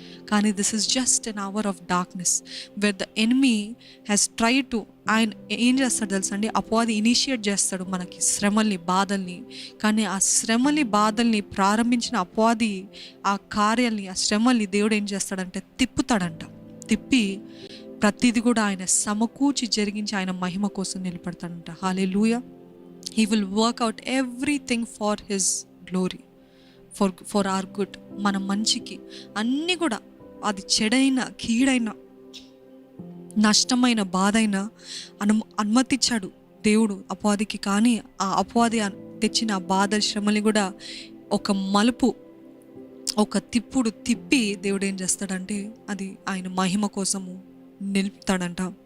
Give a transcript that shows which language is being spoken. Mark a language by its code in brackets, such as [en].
[te] కానీ [en] this is just an hour of darkness where the enemy has try to, [te] ఆయన ఏం చేస్తాడు తెలుసా అండి, అపవాది ఇనిషియేట్ చేస్తాడు మనకి శ్రమల్ని, బాధల్ని. కానీ ఆ శ్రమల్ని, బాధల్ని ప్రారంభించిన అపవాది ఆ కార్యాల్ని, ఆ శ్రమల్ని దేవుడు ఏం చేస్తాడంటే తిప్పి ప్రతిది కూడా ఆయన సమకూర్చి జరిగించి ఆయన మహిమ కోసం నిలబడతాడంట. హల్లెలూయా. [en] He will work out everything for his glory, for our good. [te] మన మంచికి అన్నీ కూడా, అది చెడైన, కీడైన, నష్టమైన, బాధైన అనుమతించాడు దేవుడు అపవాదికి. కానీ ఆ అపవాది తెచ్చిన ఆ బాధ, శ్రమని కూడా ఒక మలుపు, ఒక తిప్పి దేవుడు ఏం చేస్తాడంటే అది ఆయన మహిమ కోసము నిలుపుతాడంట.